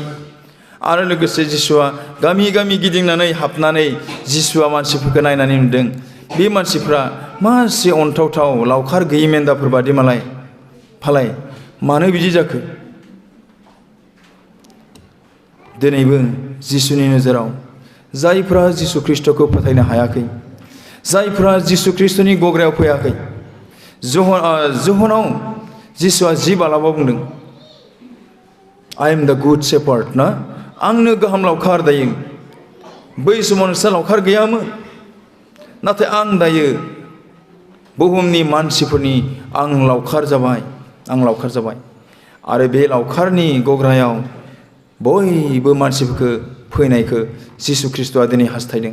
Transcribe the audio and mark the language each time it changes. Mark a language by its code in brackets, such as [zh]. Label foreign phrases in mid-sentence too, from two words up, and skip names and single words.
[brx] आरो लोगोसे जिसुआ गामि गामि गिदिंनानै हाबनानै जिसुआ मानसिफोरखौ नायनानै नुदों, बे मानसिफ्रा मासे अनथावथाव लावखार गैयि मेन्दाफोर बादि फालाय मानो बिदि जाखो? दिनैबो जिसुनि नोजोराव जायफ्रा जिसु ख्रिस्टखौ फोथायनो हायाखै, जायफ्रा जिसु ख्रिस्टनि गग्रायाव फैयाखै। जहनाव जिसुआ 10 बालाबाव बुंदों, [en] I am the good shepherd ना, [brx] आंनो गाहाम लावखार दायो। बै समाव नोंस्रा लावखार गैयामोन, नाथाय आं दायो बुहुमनि मानसिफोरनि आं लावखार जाबाय, आं लावखार जाबाय। आरो बे लावखारनि गग्रायाव बयबो मानसिफोरखौ फैनायखौ जिसु ख्रिस्टआ दिनै हास्थायदों।